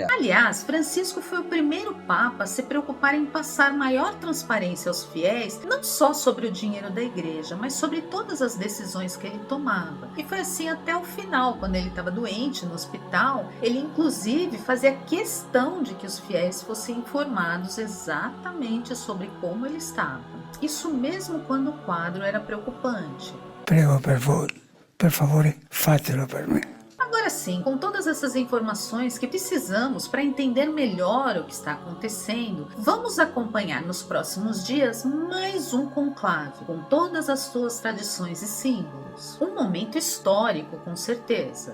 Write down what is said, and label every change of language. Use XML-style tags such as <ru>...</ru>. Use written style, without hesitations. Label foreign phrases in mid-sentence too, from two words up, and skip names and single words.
<pt>Aliás, Francisco foi o primeiro Papa a se preocupar em passar maior transparência aos fiéis, não só sobre o dinheiro da igreja, mas sobre todas as decisões que ele tomava. E foi assim até o final, quando ele estava doente no hospital, ele inclusive fazia questão de que os fiéis fossem informados exatamente sobre como ele estava. Isso mesmo quando o quadro era preocupante.</pt> <it>Prego, per favore, fatelo per me.</it> <pt>Agora sim, com todas essas informações que precisamos para entender melhor o que está acontecendo, vamos acompanhar nos próximos dias mais um conclave, com todas as suas tradições e símbolos. Um momento histórico, com certeza.</pt>